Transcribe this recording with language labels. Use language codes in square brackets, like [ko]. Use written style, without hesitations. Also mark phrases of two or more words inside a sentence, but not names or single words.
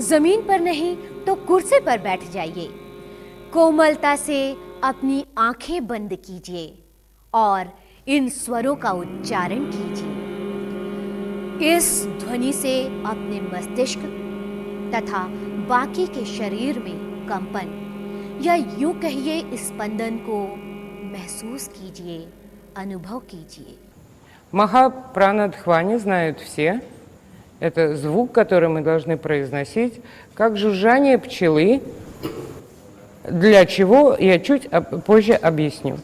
[hi] जमीन पर नहीं तो कुर्सी पर बैठ जाइए। कोमलता से अपनी आंखें बंद कीजिए और इन स्वरों का उच्चारण कीजिए। इस ध्वनि से अपने मस्तिष्क तथा बाकी के शरीर में कंपन या यूं कहिए स्पंदन को महसूस कीजिए, अनुभव कीजिए। [ru] Махапранадхвани знают все. Это звук, который мы должны произносить, как жужжание пчелы, для чего я чуть позже объясню.